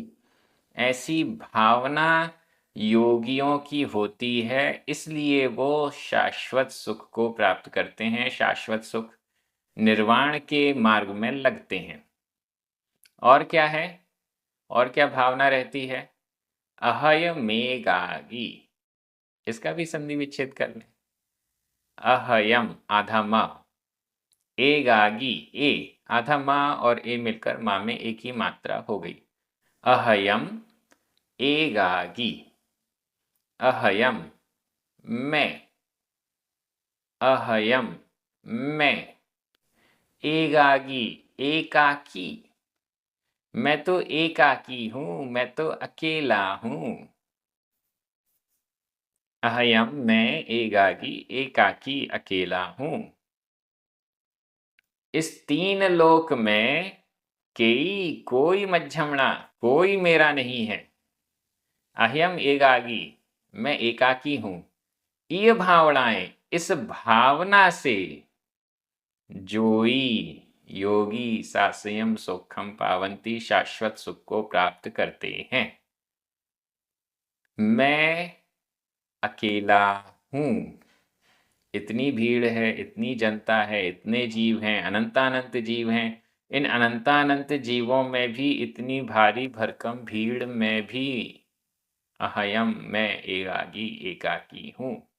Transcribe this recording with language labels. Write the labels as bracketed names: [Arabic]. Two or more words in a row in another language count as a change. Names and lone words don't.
[Hindi] ऐसी भावना योगियों की होती है, इसलिए वो शाश्वत सुख को प्राप्त करते हैं, शाश्वत सुख निर्वाण के मार्ग में लगते हैं। और क्या है? और क्या भावना रहती है? अहयमेगागी, इसका भी संधि विच्छेद कर लें। अहयम आधा म, एगागी ए आधा मा और ए मिलकर मा में एक ही मात्रा हो गई। [Prakrit languages] अहयम एगागी, अहयम मैं, अहयम मैं, [Hindi] एगागी एकाकी, मैं तो एकाकी हूं, मैं तो अकेला हूं। अहयम मैं एकाकी, एकाकी अकेला हूं। इस तीन लोक में कोई मध्यमणा, कोई मेरा नहीं है। अहयम एकाकी, मैं एकाकी हूं। ये भावनाएं, इस भावना से [Prakrit languages] जोई योगी सास्यम सुखम पावंती, [Hindi] शाश्वत सुख को प्राप्त करते हैं। मैं अकेला हूं, इतनी भीड़ है, इतनी जनता है, इतने जीव हैं, अनंतानंत जीव हैं। इन अनंतानंत जीवों में भी, इतनी भारी भरकम भीड़ में भी अहयम मैं एकाकी हूं।